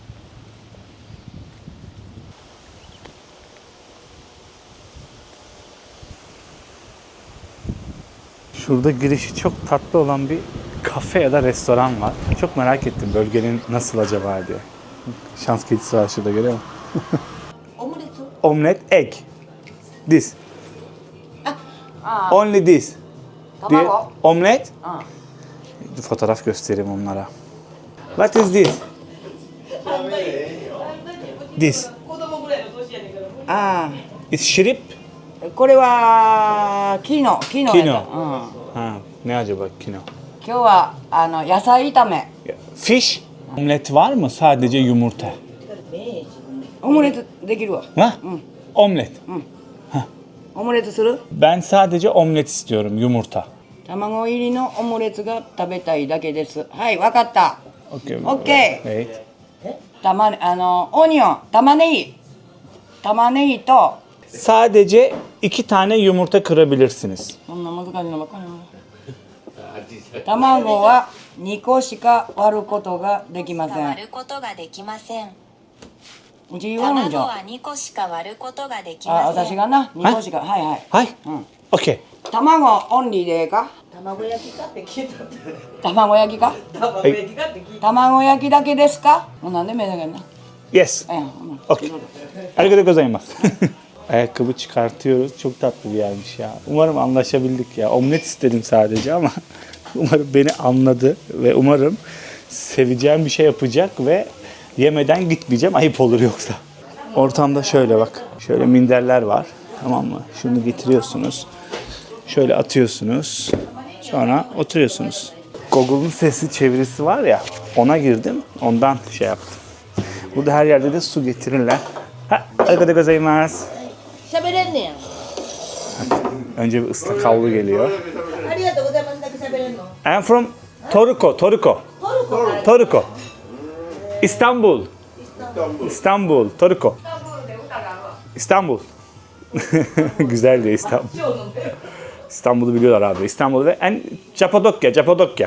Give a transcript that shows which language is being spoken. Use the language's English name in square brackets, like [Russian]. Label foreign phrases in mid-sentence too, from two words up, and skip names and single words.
[Turkish] Şurada girişi çok tatlı olan bir kafe ya da restoran var. Çok merak ettim bölgenin nasıl acaba diye. Şans kedisi var şurada, görüyor musun? [English] Omelet, egg. This. Only this. [Turkish] Diye. Omelet. Fotoğraf göstereyim onlara. [English] What is this? This. It's shrimp. [Japanese] これはキノキノ。はあ、ねacaba kino? 今日は野菜炒め [Turkish] Fish? Omlet var mı? Sadece yumurta. [Japanese] オムレツできるわ。 [Turkish] Ha? Omlet. [Japanese] オムレツする？ [Turkish] Ben sadece omlet istiyorum, yumurta. [Japanese] 卵入りのオムレツが食べたいだけです。はい、わかった。 [English] Okay. OK。 Wait. [Japanese] オニオン、玉ねぎ。玉ねぎと、 [Turkish] Sadece 2 tane yumurta kırabilirsiniz. [Japanese] そんな難しいのばっかりな。卵は2個しか割ることができません。割ることができません。うち言わんじゃん。卵は2個しか割ることができあ、ません。私がな、2個しか。はいはい。はい. うん。 [English] Okay. [Japanese] 卵オンリーでええか？卵焼きかって聞いた。卵焼きか？卵焼きだけですか？もうなんで目だけどな。 [English] Yes. [Japanese] うん。 [English] Okay. [Japanese] ありがとうございます. [Turkish] Ayakkabı çıkartıyoruz. Çok tatlı bir yermiş ya. Umarım anlaşabildik ya. Omlet istedim sadece ama umarım beni anladı ve umarım seveceğim bir şey yapacak ve yemeden gitmeyeceğim. Ayıp olur yoksa. Ortamda şöyle bak. Şöyle minderler var. Tamam mı? Şunu getiriyorsunuz. Şöyle atıyorsunuz. Sonra oturuyorsunuz. Google'un sesli çevirisi var ya. Ona girdim. Ondan şey yaptım. Burada her yerde de su getirirler. Ha, [Japanese] ありがとうございます. 喋れんねや。 [Turkish] Önce bir ıslak havlu geliyor. [Japanese] ありがとうございますだけ喋れんの。 [English] I'm from Toruko. Toruko. [Turkish] İstanbul. İstanbul. Toruko. İstanbul. Güzel diyor İstanbul. İstanbul'u biliyorlar abi. İstanbul ve Capadokya.